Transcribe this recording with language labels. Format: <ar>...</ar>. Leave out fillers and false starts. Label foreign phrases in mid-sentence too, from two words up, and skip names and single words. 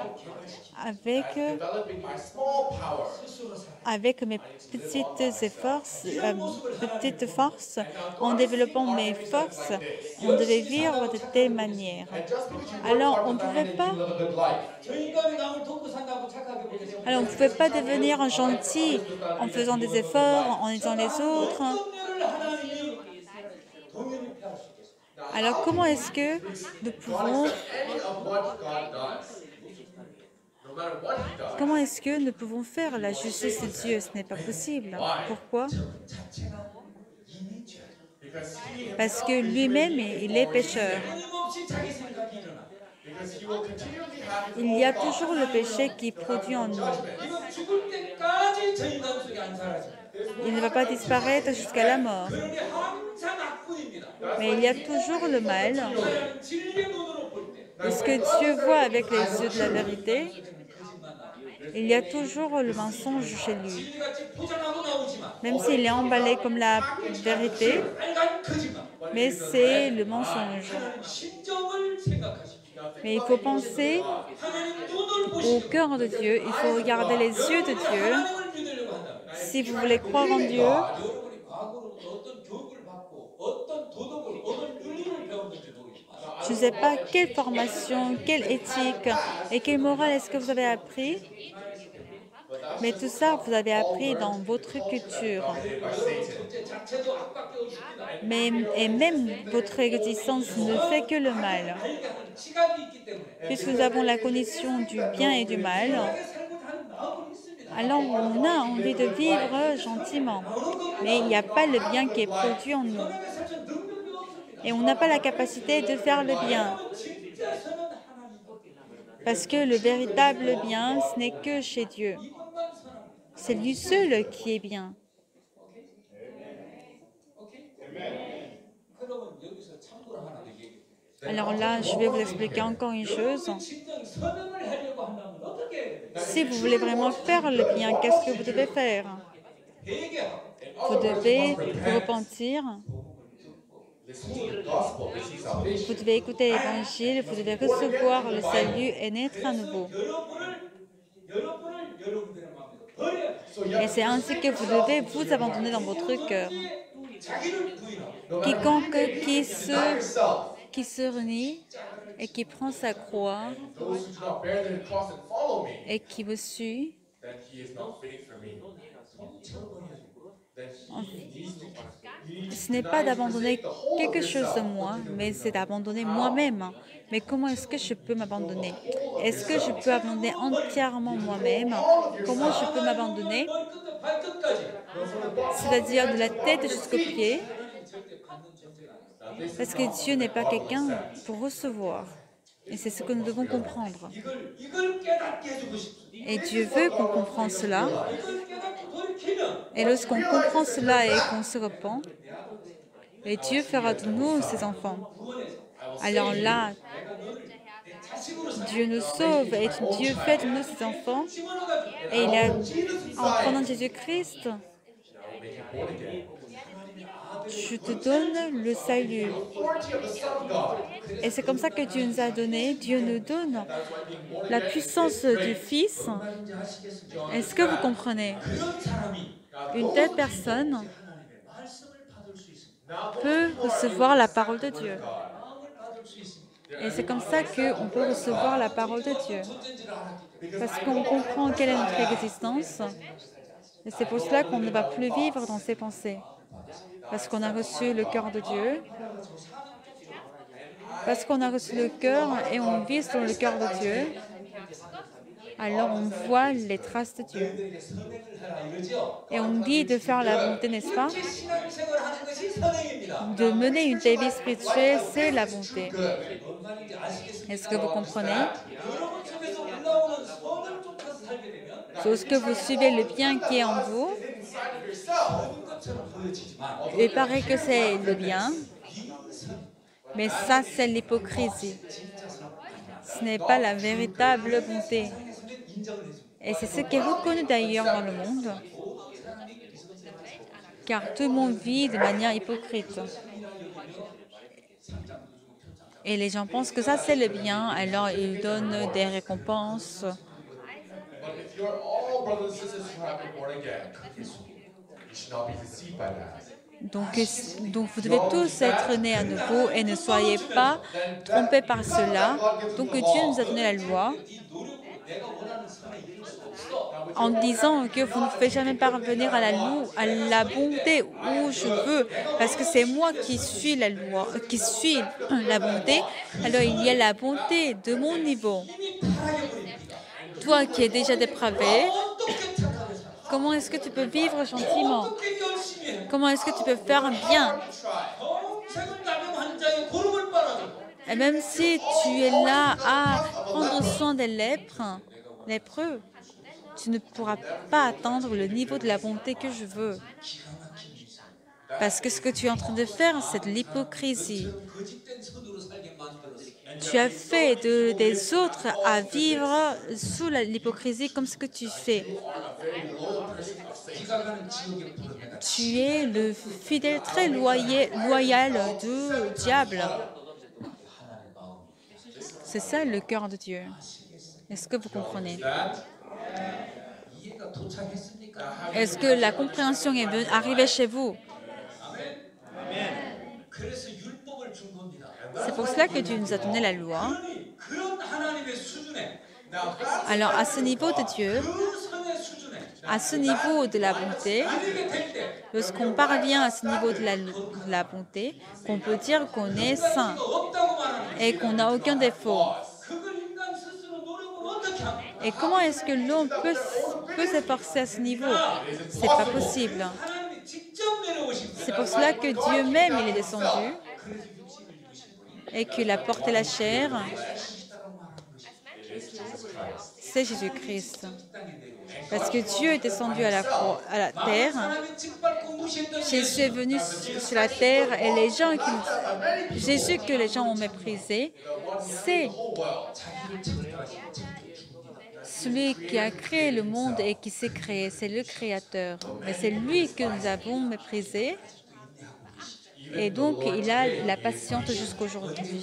<fr>avec,</fr> <en>developing my small power.</en> <fr>avec mes petites forces, en développant mes forces, on devait vivre de telle manière.</fr> <en>And just because you</en> <fr>Alors,</fr> <en>work hard</en> <fr>on</fr> <en>for</en> <fr>pouvait</fr> <en>family,</en> <fr>pas,</fr> <en>you live a good life.</en> <ko>저 인간이 남을 돕고 산다고 착하게 보겠습니다.</ko> <fr>alors on ne pouvait pas devenir un gentil en faisant des efforts, en aidant les autres.</fr> <ko>어떤 일을 하나님이 동일히 피할 수 있겠습니까?</ko> <fr>Alors, comment est-ce que nous pouvons</fr> <en>Any of what God does, no matter what He does,</en> <fr>Comment est-ce que nous pouvons faire la justice de Dieu? Ce n'est pas possible. Pourquoi?</fr> <ko>자체가 이미 죄.</ko> <en>because He</en> <fr>Parce que lui-même, il est pécheur.</fr> <ko>끊임없이 자기 생각이 일어나.</ko> <en>because He will continually have His</en> <fr>Il</fr> <en>own</en> <fr>y a</fr> <en>thoughts.</en> <fr>toujours le péché qui produit en nous.</fr> <ko>이건 죽을 때까지 저 인간 속에 안 사라져.</ko> <fr>Il ne va pas disparaître jusqu'à la mort.</fr> <ko>그러니 항상 악군입니다.</ko> <fr>Mais il y a toujours le mal.</fr> <ko>하나님 진리의 눈으로 볼 때.</ko> <fr>Et ce que Dieu voit avec les yeux de la vérité,</fr> <ko>거짓말 나.</ko> <fr>il y a toujours le mensonge chez lui.</fr> <ko>진리같이 포장하고 나오지만</ko> <fr>Même s'il est emballé comme la vérité,</fr> <ko>빨간 거짓말.</ko> <fr>mais c'est le mensonge.</fr> <ko>하나님 심정을 생각하십시오.</ko> <fr>Mais il faut penser</fr> <ko>하나님 눈을</ko> <fr>au</fr> <ko>보시고</ko> <fr>cœur de Dieu. Il faut regarder les yeux de Dieu.</fr> <ko>하나님을 믿으려고 한다면</ko> <fr>Si vous voulez croire en Dieu,</fr> <ko>여러분이 과거로부터 어떤 교육을 받고 어떤 도덕을 어떤 윤리를 배웠는지 모르겠지만</ko> <fr>je ne sais pas quelle formation, quelle éthique et quelle morale est-ce que vous avez appris, mais tout ça, vous avez appris dans votre culture.</fr> <ko>존재 자체도 악밖에 없습니다.</ko> <fr>Et même votre existence ne fait que le mal.</fr> <ko>알게 하는 지각이 있기 때문에</ko> <fr>Puisque nous avons la cognition du bien et du mal,</fr> <ko>편하게 살고 하는 마음은 있습니다.</ko> <fr>alors on a envie de vivre gentiment. Mais il n'y a pas le bien qui est produit en nous.</fr> <ko>편하게 살수 있는 능력이 없습니다.</ko> <fr>Et on n'a pas la capacité de faire le bien.</fr> <ko>진짜 선은 하나님.</ko> <fr>Parce que le véritable bien, ce n'est que chez Dieu.</fr> <ko>이것만 선합니다.</ko> <fr>C'est lui seul qui est bien.</fr> <ko>오케이? 그러면 여기서 참고로 하나 얘기해.</ko> <fr>Alors là, je vais vous expliquer encore une chose.</fr> <ko>진정 선행을 하려고 한다면 어떻게 해야 됩니까?</ko> <fr>Si vous voulez vraiment faire le bien, qu'est-ce que vous devez faire?</fr> <ko>회개하고</ko> <fr>Vous devez vous repentir,</fr> <en>Listen to the gospel, receive salvation.</en> <fr>vous devez écouter l'évangile, vous devez recevoir le salut et naître à nouveau.</fr> <ko>여러분을 여러분들의 마음으로 버려야 돼.</ko> <en>So you</en> <fr>Et</fr> <en>have</en> <fr>c'est ainsi que vous devez vous abandonner dans votre cœur.</fr> <ko>자기를 부인하고</ko> <en>no matter</en> <fr>Quiconque</fr> <en>yourself,</en> <fr>qui se renie et qui prend sa croix</fr> <en>those who do not bear their cross and follow me,</en> <fr>et qui me suit,</fr> <en>then he is not fitting for me. Then he needs to</en> <fr>ce n'est pas d'abandonner quelque chose de moi, mais c'est d'abandonner moi-même. Mais comment est-ce que je peux m'abandonner? Est-ce que je peux abandonner entièrement moi-même? Comment je peux m'abandonner?</fr> <ko>머리끝부터 발끝까지</ko> <fr>C'est-à-dire de la tête jusqu'aux pieds,</fr> <ko>하나님 절대 받는 존재가 아니다.</ko> <fr>parce que Dieu n'est pas quelqu'un pour recevoir. Et c'est ce que nous devons comprendre.</fr> <ko>이걸 깨닫게 해주고 싶습니다.</ko> <fr>Et Dieu veut qu'on comprenne cela.</fr> <ko>이걸 깨닫고 돌이키면</ko> <fr>Et lorsqu'on comprend cela et qu'on se repent, et Dieu fera de nous ses enfants. Alors là,</fr> <ko>내 자식으로</ko> <fr>Dieu nous sauve et Dieu fait de nous ses enfants. Et il a, en prenant Jésus-Christ, je te donne le salut.</fr> <en>authority of the Son of God.</en> <fr>Et c'est comme ça que Dieu nous a donné. Dieu nous donne la puissance du Fils.</fr> <ko>말인지 아시겠습니까?</ko> <fr>Est-ce que vous comprenez?</fr> <ko>그런 사람이</ko> <fr>Une telle personne</fr> <ko>하나님의 말씀을 받을 수 있습니다.</ko> <en>Now</en> <fr>peut recevoir la parole de Dieu.</fr> <ko>마음을 받을 수 있습니다.</ko> <fr>Et c'est comme ça qu'on peut recevoir la parole de Dieu.</fr> <ko>존재인지를 알았기 때문에</ko> <fr>Parce qu'on comprend quelle est notre existence. Et c'est pour cela qu'on ne va plus vivre dans ses pensées. Parce qu'on a reçu le cœur de Dieu.</fr> <ko>그래가지고 사는</ko> <fr>Parce qu'on a reçu le cœur et on vit sur le cœur de Dieu, alors on voit les traces de Dieu.</fr> <ko>너희들에게 선행을 해라 이러죠.</ko> <fr>Et on dit de faire la bonté, n'est-ce pas?</fr> <ko>이렇게 신앙생활을 하는 것이 선행입니다.</ko> <fr>De mener une vie spirituelle, c'est la bonté.</fr> <ko>뭔 말인지 아시겠습니까?</ko> <fr>Est-ce que vous comprenez?</fr> <ko>여러분 속에서 올라오는 선을 쫓아서 살게 되면</ko> <fr>Lorsque vous suivez le bien qui est en vous,</fr> <ko>모든 것처럼 보여지지만</ko> <fr>il paraît que c'est le bien, mais ça, c'est l'hypocrisie. Ce n'est pas la véritable bonté.</fr> <ko>세상에서는 인정을 해줍니다.</ko> <fr>Et c'est ce qui est reconnu d'ailleurs dans le monde, car tout le monde vit de manière hypocrite. Et les gens pensent que ça, c'est le bien, alors ils donnent des récompenses.</fr> <en>But if you're all brothers and sisters who have been born again, you should not be deceived by that.</en> <fr>Donc vous devez tous être nés à nouveau et ne soyez pas trompés par cela. Donc Dieu nous a donné la loi</fr> <ko>이 노력으로 내가 원하는 선에 이룰 수 없어.</ko> <fr>en disant que vous ne pouvez jamais parvenir à la bonté où je veux, parce que c'est moi qui suis la loi, qui suis la bonté. Alors il y a la bonté de mon niveau. Toi qui es déjà dépravé,</fr> <ko>어떻게 착하게 살아?</ko> <fr>comment est-ce que tu peux vivre gentiment?</fr> <ko>어떻게 열심히 해?</ko> <fr>Comment est-ce que tu peux faire bien?</fr> <ko>평생을 남의 환자의 고름을 빨아줘.</ko> <fr>Et même si tu es là à prendre soin des lépreux, tu ne pourras pas atteindre le niveau de la bonté que je veux. Parce que ce que tu es en train de faire, c'est de l'hypocrisie.</fr> <ko>거짓된 선으로 살게 만들었어.</ko> <fr>Tu as fait des autres à vivre sous l'hypocrisie comme ce que tu fais.</fr> <ko>지가 가는 지옥의 불을 내가</ko> <fr>Tu es le fidèle très loyal du diable.</fr> <ko>하나님의 마음.</ko> <fr>C'est ça le cœur de Dieu. Est-ce que vous comprenez?</fr> <ko>이해가 도착했습니까?</ko> <fr>Est-ce que la compréhension est arrivée chez vous?</fr> <ko>그래서 율법을 준 겁니다.</ko> <fr>C'est pour cela que Dieu nous a donné la loi.</fr> <ko>그러니 그런 하나님의 수준에</ko> <fr>Alors à ce niveau de Dieu,</fr> <ko>그 선의 수준에</ko> <fr>à ce niveau de la bonté,</fr> <ko>이르게 될 때</ko> <fr>lorsqu'on parvient à ce niveau de la bonté, qu'on peut dire qu'on est saint</fr> <ko>없다고 말하는</ko> <fr>et qu'on n'a aucun défaut.</fr> <ko>그걸 인간 스스로 노력을 어떻게 합니까?</ko> <fr>Et comment est-ce que l'homme peut s'efforcer à ce niveau? C'est pas possible.</fr> <ko>하나님이 직접 내려오신 거예요.</ko> <fr>C'est pour cela que Dieu même, il est descendu et qu'il a porté la chair. C'est Jésus-Christ. Parce que Dieu est descendu à la terre.</fr> <ko>하나님이 짓밟고 무시했던</ko> <fr>Jésus est venu sur la terre et Jésus que les gens ont méprisé, c'est celui qui a créé le monde et qui s'est créé, c'est le Créateur. Mais c'est lui que nous avons méprisé et donc il a la patience jusqu'aujourd'hui.</fr>